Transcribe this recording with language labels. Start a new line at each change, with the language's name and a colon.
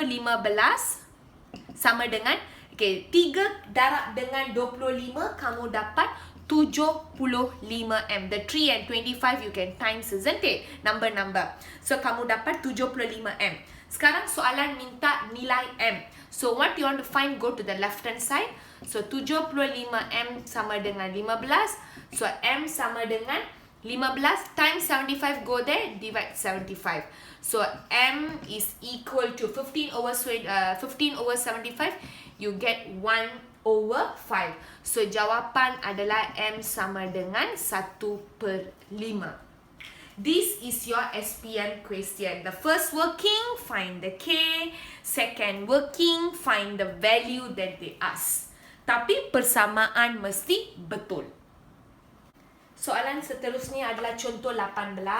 Malay: 15 sama dengan, okay, 3 darab dengan 25, kamu dapat 75M.
English: The 3 and 25 you can times, isn't it?
Malay: Number. So, kamu dapat 75M. Sekarang soalan minta nilai M.
English: So, what you want to find? Go to the left hand side. So, 75M sama dengan 15. So, M sama dengan 15 times 75, go there, divide 75. So, M is equal to 15 over 75, you get 1/5.
Malay: So, jawapan adalah M sama dengan 1/5.
English: This is your SPM question. The first working, find the K. Second working, find the value that they ask.
Malay: Tapi persamaan mesti betul. Soalan seterusnya adalah contoh 18.